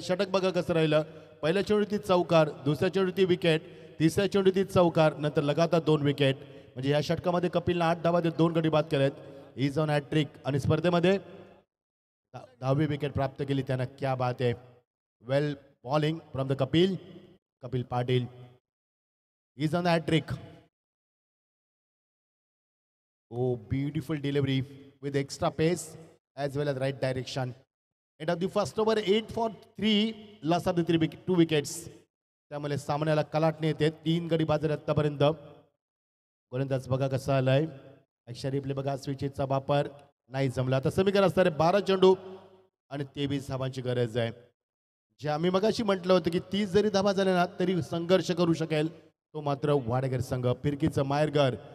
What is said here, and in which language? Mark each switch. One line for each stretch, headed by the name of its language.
Marathi: षटक बघा कसं राहिलं. पहिल्या चेंडूवरती चौकार, दुसऱ्या चेंडूवरती विकेट, तिसऱ्या चेंडूवरती चौकार, नंतर लगातार 2 विकेट. म्हणजे या षटकामध्ये कपिलनं 8 धावा देत 2 गडी बाद केलेत.
English: is on hat-trick
Marathi: आणि स्पर्धेमध्ये 10वी विकेट प्राप्त केली त्यानं.
Hindi: क्या बात
Marathi: आहे.
English: Well bowling from the Kapil Patil. Is on the hat-trick. Oh, beautiful delivery with extra pace as well as right direction. End of the first over, 8 for 3, loss of the 2 wickets.
Marathi: त्यामुळे सामन्याला कलाटणे येते. 3 गडी बाद झाले आतापर्यंत. गोलंदाज बघा कसा आलाय. ॲक्शन रिप्ले बघा. स्विचेसचा वापर नाही जमला. आता समीकरण असणार आहे 12 चेंडू आणि 23 धावांची गरज आहे. जे आम्ही मगाशी म्हटलं होतं की 30 जरी धावा झाल्या ना तरी संघर्ष करू शकेल तो मात्र वाडेकर संघ. फिरकीचं माहेरघर.